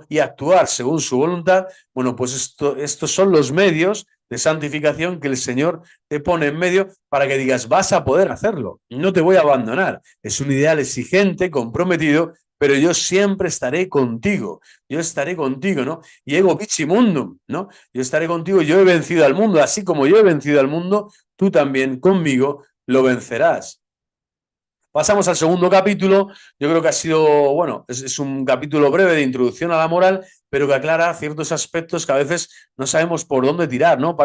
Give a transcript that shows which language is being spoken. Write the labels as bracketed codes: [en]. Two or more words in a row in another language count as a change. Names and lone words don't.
[es] Y actuar según su voluntad, bueno, pues estos son los medios de santificación que el Señor te pone en medio para que digas, vas a poder hacerlo, no te voy a abandonar. Es un ideal exigente, comprometido, pero yo siempre estaré contigo, ¿no? [la] Y ego vici mundum, [es] ¿no? Yo estaré contigo, yo he vencido al mundo, así como yo he vencido al mundo, tú también conmigo lo vencerás. Pasamos al segundo capítulo. Yo creo que ha sido, bueno, es un capítulo breve de introducción a la moral, pero que aclara ciertos aspectos que a veces no sabemos por dónde tirar, ¿no?